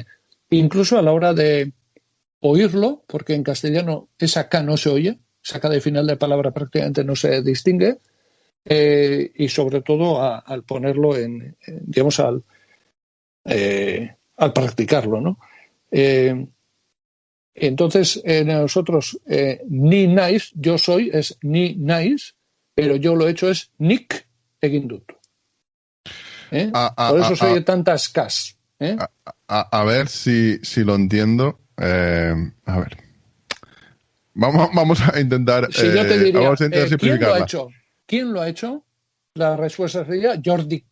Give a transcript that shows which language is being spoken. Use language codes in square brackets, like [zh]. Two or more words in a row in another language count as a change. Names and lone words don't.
[es] Incluso a la hora de oírlo, porque en castellano esa K no se oye, esa K de final de palabra prácticamente no se distingue, y sobre todo al ponerlo digamos, al practicarlo, ¿no? Entonces, nosotros, [eu] ni naiz, [es] yo soy, es [eu] ni naiz, [es] pero yo lo he hecho es [eu] nik egin dut. [es] Por eso soy de tantas Ks. A ver si lo entiendo. A ver. Vamos a intentar. Si yo te diría, ¿quién lo ha hecho? ¿Quién lo ha hecho? La respuesta sería Jordik.